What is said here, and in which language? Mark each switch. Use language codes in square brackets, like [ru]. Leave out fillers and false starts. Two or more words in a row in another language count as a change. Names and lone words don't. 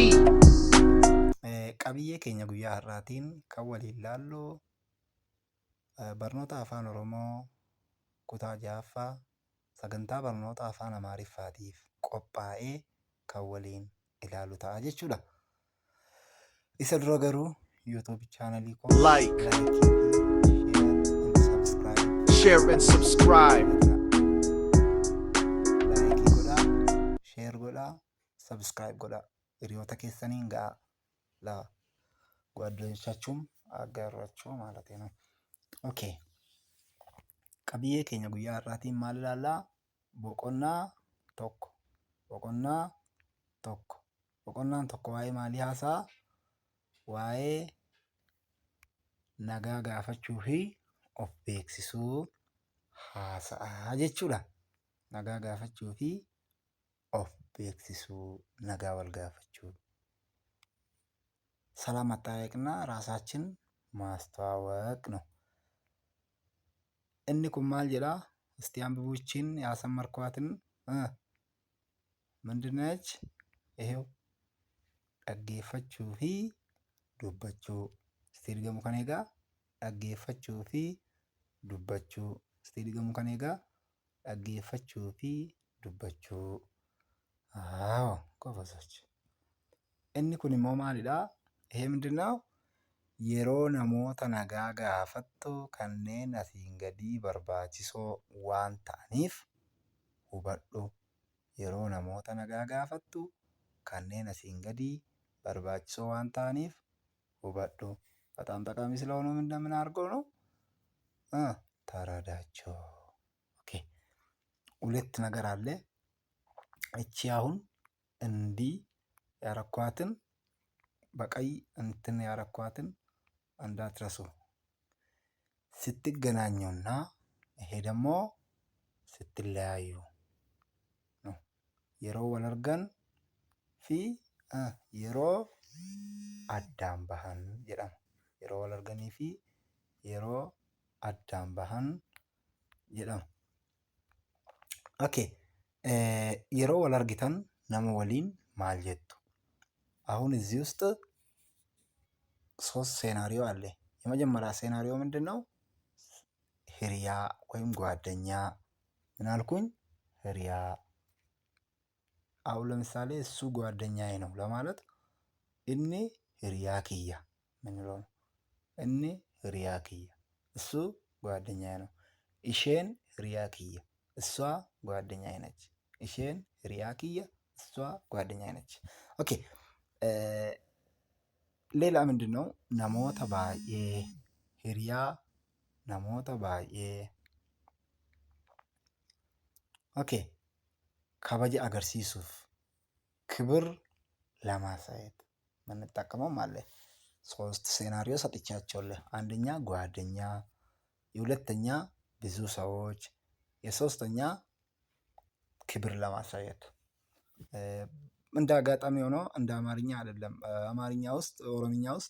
[om] Qabiyyee keenya guyyaa har'aatiin kan waliin laallu barnoota afaan Oromoo kutaa 6ffaa sagantaa barnoota afaan Amaariffaatiif qophaa'ee kan waliin ilaallu ta'a jechuudha. Isa dura garuu YouTube chaanalii koo [en] Like, share and subscribe. [om] laayikii godhaa, sheer godhaa, sabskiraayib godhaa. Hiriyoota keessaniin ga'a [am] ጓደኞቻችሁም አጋሯቸው ማለት ነው። [om] ኦኬ qabiyyee keenya guyyaa har'aatiin maal ilaallaa? Boqonnaa tokko. Boqonnaan tokko waa'ee maalii haasa'a? Waa'ee nagaa gaafachuu fi of beeksisuu haasa'aa jechuudha. Nagaa gaafachuu fi of beeksisuu, nagaa wal gaafachuu። [am] ሰላም መጠያየቅና ራሳችን ማስተዋወቅ ነው። [om] እኒ kun maal jedhaa? [am] እስቲ አንብቡችን ያሰመርኳትን ምንድነች? [om] ይሄው dhaggeeffachuu fi dubbachuu. [am] እስቲ ድገሙ ከኔ ጋር [om] dhaggeeffachuu fi dubbachuu. [am] እስቲ ድገሙ ከኔ ጋር [om] dhaggeeffachuu fi dubbachuu. [am] አዎ ጎበዞች። [om] inni kun immoo maalidhaa? [am] ይሄ ምንድነው? [om] yeroo namoota nagaa gaafattu kanneen asiin gadii barbaachisoo waan ta'aniif hubadhu. Yeroo namoota nagaa gaafattu kanneen asiin gadii barbaachisoo waan ta'aniif hubadhu። [am] በጣም ጠቃሚ ስለሆኑ እንደምን አድርገው ነው ተረዳቸው። ኦኬ ሁለት ነገር አለ። እቺ አሁን እንዲህ ያረኳትን በቀይ እንትን ያረኳትን እንዳትረሱ። ስትገናኙና ይሄ ደግሞ ስትለያዩ ነው። [om] yeroo wal argan fi yeroo addaan bahan jedhama. Yeroo wal arganii fi yeroo addaan bahan jedhama. Okay. yeroo wal argitan nama waliin maal jettu? [am] አሁን እዚህ ውስጥ 3 ሴናሪዮ አለ። የመጀመሪያ ሴናሪዮ ምንድን ነው? ህሪያ ወይም ጓደኛ። ምን አልኩኝ? ህሪያ። አሁን ለምሳሌ እሱ ጓደኛዬ ነው ለማለት እኔ [om] hiriyaa kiyya [am] ምንለው ነው። እኔ [om] hiriyaa kiyya፣ [am] እሱ ጓደኛዬ ነው። [om] isheen hiriyaa kiyya፣ [am] እሷ ጓደኛዬ ነች። [om] isheen hiriyaa kiyya፣ [am] እሷ ጓደኛዬ ነች። ኦኬ ሌላ ምንድን ነው? [om] namoota baay'ee፣ hiriyaa namoota baay'ee። [am] ኦኬ [om] kabaja agarsiisuuf [am] ክብር ለማሳየት የምንጠቀመው ማለት 3 ሴናሪዮ ሰጥቻቸዋለሁ። አንደኛ ጓደኛ፣ የሁለተኛ ብዙ ሰዎች፣ የሶስተኛ ክብር ለማሳየት። እንደ አጋጣሚ ሆኖ እንደ አማርኛ አይደለም። አማርኛ ውስጥ ኦሮምኛ ውስጥ